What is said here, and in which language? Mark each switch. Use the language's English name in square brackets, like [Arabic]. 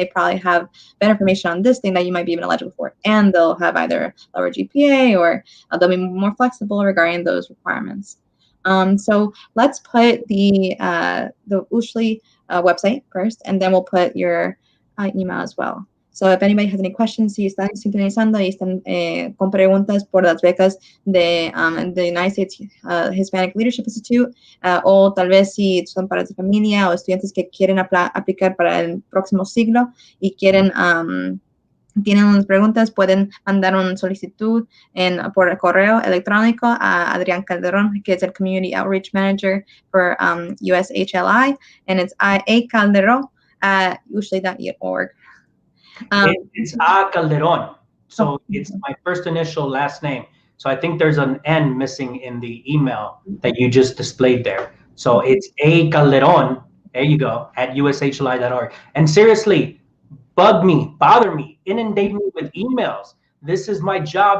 [English] They probably have better information on this thing that you might be even eligible for. And they'll have either lower GPA or they'll be more flexible regarding those requirements. So let's put the Ushly website first, and then we'll put your email as well. So if anybody has any questions, [Spanish] si están sintonizando y están con preguntas por las becas de the United States Hispanic Leadership Institute, o tal vez si son padres de familia o estudiantes que quieren aplicar para el próximo siglo y quieren tienen unas preguntas, pueden mandar una solicitud por el correo electrónico a Adrián Calderón, que es el Community Outreach Manager for USHLI, [English] and it's acalderon@usually.org. It's A Calderon, so it's my first initial last name. So I think there's an N missing in the email that you just displayed there. So it's A Calderon, there you go, at ushli.org. And seriously, bug me, bother me, inundate me with emails. This is my job.